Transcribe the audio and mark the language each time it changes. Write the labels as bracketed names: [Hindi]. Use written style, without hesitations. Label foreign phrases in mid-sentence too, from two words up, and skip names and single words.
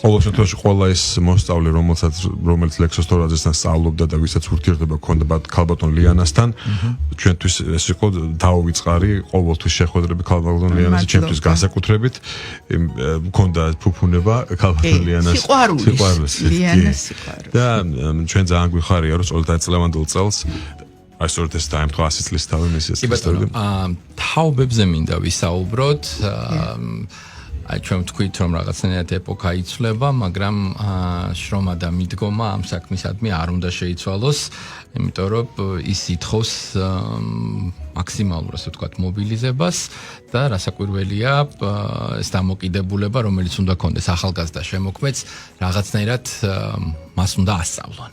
[Georgian] ყოველ შემთხვევაში ყველა ეს მოსწავლე რომელიც ლექსოს თორაძესთან სწავლობდა და ვისაც ურთიერთობა ჰქონდა ქალბატონ ლიანასთან ჩვენთვის ეს იყო დაუვიწყარი ყოველთვის შეხვედრები ქალბატონ ლიანასთან ჩვენთვის განსაკუთრებით მქონდა ფუფუნება ქალბატონ ლიანას სიყვარულის და ჩვენ ძალიან გვიხარია რომ წელიწად წლევანდელ წელს I sort of time to 100 წლის თავი მისის. თაობებზე მინდა ვისაუბროთ. აი ჩვენ ვთქვით რომ რაღაცნაირად ეპოქა იცვლება, მაგრამ შრომა და მიდგომა ამ საქმისადმი არ უნდა შეიცვალოს, იმიტომ რომ ის ითხოვს მაქსიმალურ ასე ვთქვათ მობილიზებას და რასაკვირველია ეს დამოკიდებულება, რომელიც უნდა კონდეს ახალგაზრდა შემოქმედს, რაღაცნაირად მას უნდა ასწავლონ.